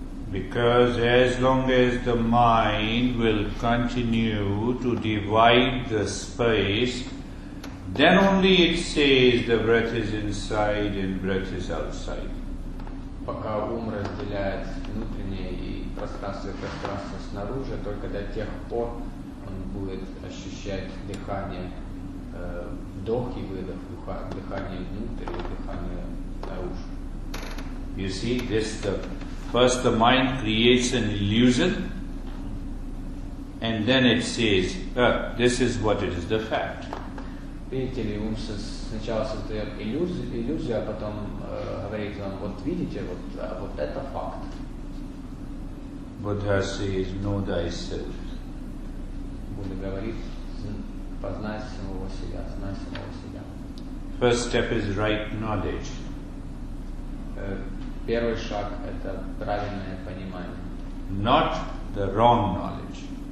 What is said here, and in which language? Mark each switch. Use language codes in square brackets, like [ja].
[en] Because as long as the mind will continue to divide the space, then only it says the breath is inside and breath is outside. [ru] Пока ум разделяет внутреннее и пространство снаружи, только до тех пор он будет ощущать дыхание, вдох и выдох, дыхание внутрь и дыхание наружу. [en] You see, first the mind creates an illusion, and then it says, this is what it is, the fact. [ru] Видите ли, ум сначала создает иллюзию, а потом говорит вам, вот видите, вот это факт. [en] Buddha says, know thyself. [ru] Будда говорит, познай самого себя, знай самого себя. [en] First step is right knowledge. [ru] Первый шаг – это правильное понимание. [en] Not the wrong knowledge.